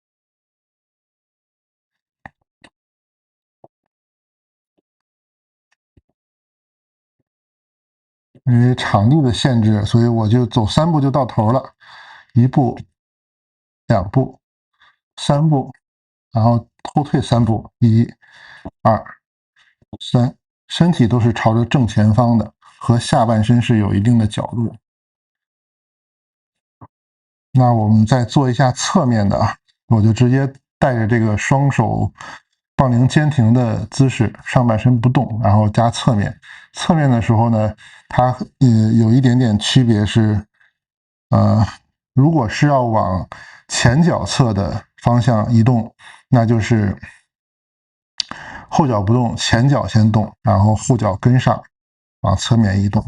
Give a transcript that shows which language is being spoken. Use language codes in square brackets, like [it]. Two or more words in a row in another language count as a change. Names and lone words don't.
[zh] 因為場地的限制，所以我就走3步就到頭了，1步、2步、3步，然後後退3步，1、2、3，身體都是朝着正前方的，和下半身是有一定的角度。那我们再做一下側面的啊，我就直接带着这個雙手槓鈴肩停的姿勢，上半身不動，然後加側面。側面的時候呢，它有一點點區別是，如果是要往前腳側的方向移動，那就是後腳不動，前腳先動，然後後腳跟上，往側面移動。